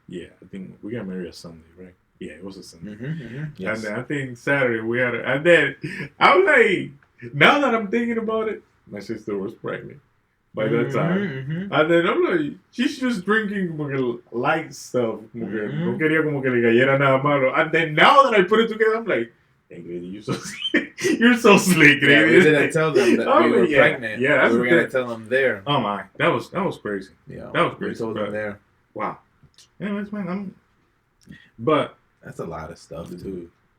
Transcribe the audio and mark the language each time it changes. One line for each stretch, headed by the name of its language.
English: Yeah, I think we got married a Sunday, right? Yeah, it was a Sunday. Yes. And then I think Saturday we had and then I was like, now that I'm thinking about it, my sister was pregnant by that time. And then I'm like, she's just drinking light stuff.
Spanish: No quería como que le cayera nada malo.
English: And then now that I put it together, I'm like, hey, Grady, you're so slick, Grady. Yeah, we didn't tell them that we were pregnant. Yeah, we were gonna tell them there. Oh my, that was crazy. Yeah, that was crazy. We told them there. Wow. Anyways, man, but that's a lot of stuff too.